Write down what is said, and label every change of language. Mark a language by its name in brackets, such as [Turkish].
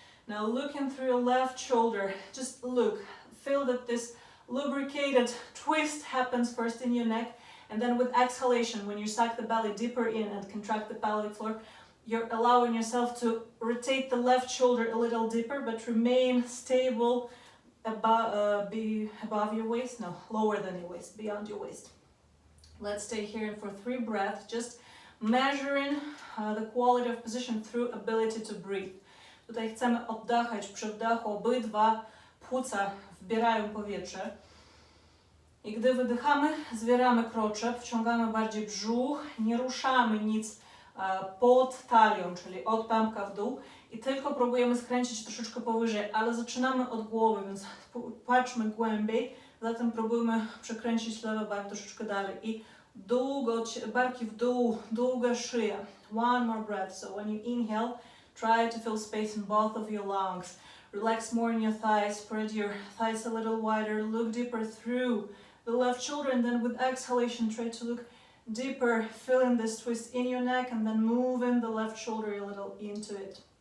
[English] Now looking through your left shoulder, just look, feel that this lubricated twist happens first in your neck, and then with exhalation, when you suck the belly deeper in and contract the pelvic floor, you're allowing yourself to rotate the left shoulder a little deeper, but remain stable above your waist, no, lower than your waist, beyond your waist. Let's stay here for 3 breaths, just measuring the quality of position through ability to breathe. [Polish] Tutaj chcemy oddechać przy wdechu, obydwa płuca wbierają powietrze. I gdy wydychamy, zwieramy kroczek, wciągamy bardziej brzuch, nie ruszamy nic pod talią, czyli od pępka w dół i tylko próbujemy skręcić troszeczkę powyżej, ale zaczynamy od głowy, więc patrzmy głębiej, zatem próbujmy przekręcić lewy bark troszeczkę dalej i długo, barki w dół, długa szyja. [English] One more breath, so when you inhale, try to feel space in both of your lungs. Relax more in your thighs, spread your thighs a little wider, look deeper through the left shoulder, and then with exhalation, try to look deeper, feeling this twist in your neck, and then moving the left shoulder a little into it.